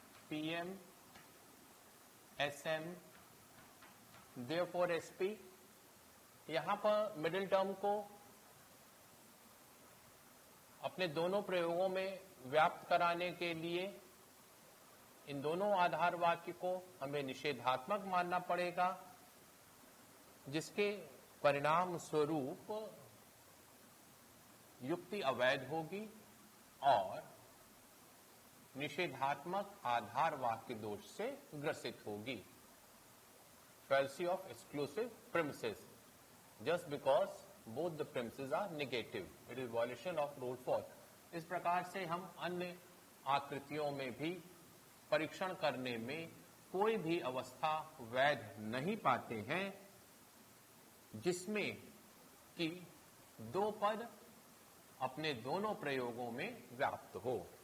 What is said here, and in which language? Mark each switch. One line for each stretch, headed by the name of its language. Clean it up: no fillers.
Hindi: PM, SM, therefore SP, यहां पर middle term को अपने दोनों प्रयोगों में व्याप्त कराने के लिए इन दोनों आधार वाक्य को हमें निषेधात्मक मानना पड़ेगा, जिसके परिणाम स्वरूप युक्ति अवैध होगी और निषेधात्मक आधार वाक्य दोष से ग्रसित होगी।
English: Fallacy of exclusive premises, just because both the premises are negative, it is violation of rule 4।
Hindi: इस प्रकार से हम अन्य आकृतियों में भी परीक्षण करने में कोई भी अवस्था वैध नहीं पाते हैं जिसमें कि दो पद अपने दोनों प्रयोगों में व्याप्त हो।